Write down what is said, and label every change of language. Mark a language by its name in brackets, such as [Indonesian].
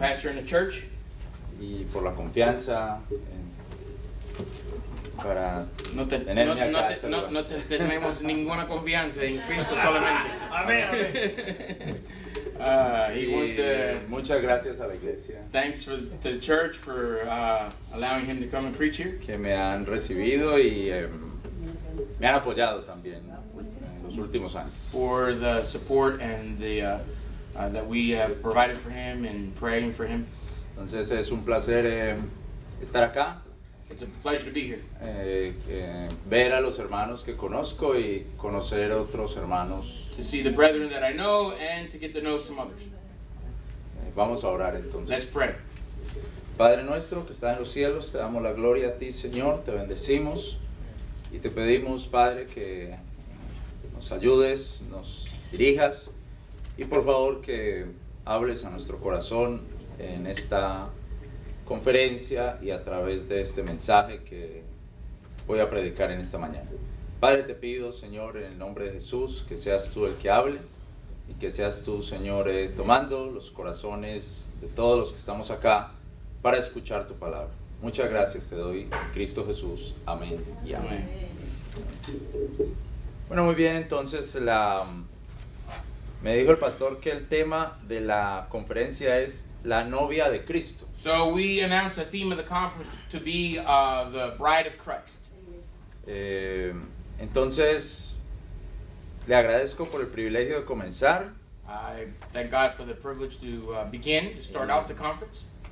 [English] Pastor in the church. [Spanish] Y por la confianza para tenerme acá. No tenemos ninguna confianza en Cristo solamente. Amén. Muchas gracias a la iglesia. [English] Thanks to the church for allowing him to come and preach here. [Spanish] Que me han recibido y me han apoyado también en los últimos años. [English] For the support and the that we have provided for him and praying for him. [Spanish] Entonces es un placer estar acá. [English] It's a pleasure to be here. [Spanish] Ver a los hermanos que conozco y conocer otros hermanos. [English] To see the brethren that I know and to get to know some others. [Spanish] Vamos a orar entonces. [English] Let's pray. [Spanish] Padre nuestro que estás en los cielos, te damos la gloria a ti, Señor, te bendecimos y te pedimos, Padre, que nos ayudes, nos dirijas y por favor que hables a nuestro corazón en esta conferencia y a través de este mensaje que voy a predicar en esta mañana. Padre, te pido, Señor, en el nombre de Jesús, que seas tú el que hable y que seas tú, Señor, tomando los corazones de todos los que estamos acá para escuchar tu palabra. Muchas gracias te doy, en Cristo Jesús. Amén y amén. Bueno, muy bien, entonces me dijo el pastor que el tema de la conferencia es la novia de Cristo. [English] So we announced the theme of the conference to be the bride of Christ. [Spanish] Entonces, le agradezco por el privilegio de comenzar. [English] I thank God for the privilege to begin, to start off the conference.